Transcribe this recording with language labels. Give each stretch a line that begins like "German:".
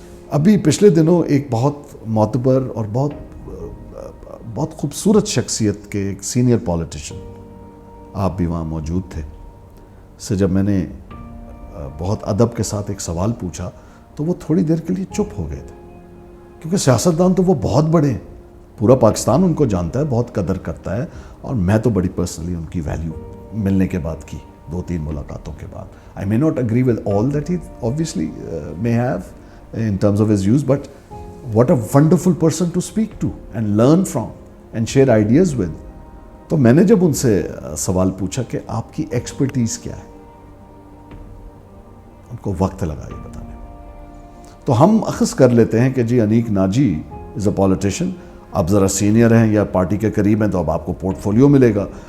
Urdu: ابھی پچھلے دنوں ایک بہت معتبر اور بہت خوبصورت شخصیت کے ایک سینئر پولیٹیشین, آپ بھی وہاں موجود تھے, سے جب میں نے بہت ادب کے ساتھ ایک سوال پوچھا تو وہ تھوڑی دیر کے لیے چپ ہو گئے تھے, کیونکہ سیاستدان تو وہ بہت بڑے ہیں, پورا پاکستان ان کو جانتا ہے, بہت قدر کرتا ہے, اور میں تو بڑی پرسنلی ان کی ویلیو ملنے کے بعد کی, 2-3 ملاقاتوں کے بعد.
English: I may not agree with all that he obviously may have in terms of his views, but what a wonderful person to speak to and learn from and share ideas with.
Urdu: تو میں نے جب ان سے سوال پوچھا کہ آپ کی ایکسپرٹیز کیا ہے, ان کو وقت لگا یہ بتانے میں. تو ہم اخذ کر لیتے ہیں کہ جی انیک ناجی
English: is a politician,
Urdu: آپ ذرا سینئر ہیں یا پارٹی کے قریب ہیں تو اب آپ کو پورٹ فولیو ملے گا.